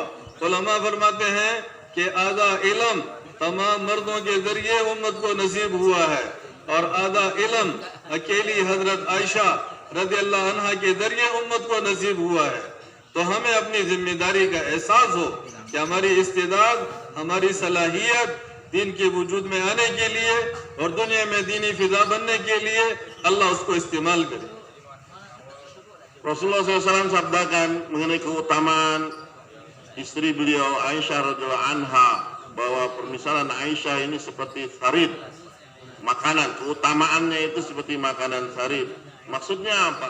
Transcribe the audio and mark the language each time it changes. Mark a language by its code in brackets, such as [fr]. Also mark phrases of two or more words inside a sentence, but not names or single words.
[ur] علما فرماتے ہیں کہ آدھا علم تمام مردوں کے ذریعے امت کو نصیب ہوا ہے اور آدھا علم اکیلی حضرت عائشہ [ar] رضی اللہ عنہا [ur] کے ذریعے امت کو نصیب ہوا ہے. تو ہمیں اپنی ذمہ داری کا احساس ہو کہ ہماری استعداد، ہماری صلاحیت دین کے وجود میں آنے کے لیے اور دنیا میں دینی فضا بننے کے لیے اللہ اس کو استعمال کرے. [id] Rasulullah SAW sabdakan mengenai keutamaan istri beliau Aisyah [ar] رضي الله عنها, [id] bahwa permisalan Aisyah ini seperti sarid, makanan, keutamaannya itu seperti makanan sarid. Maksudnya apa?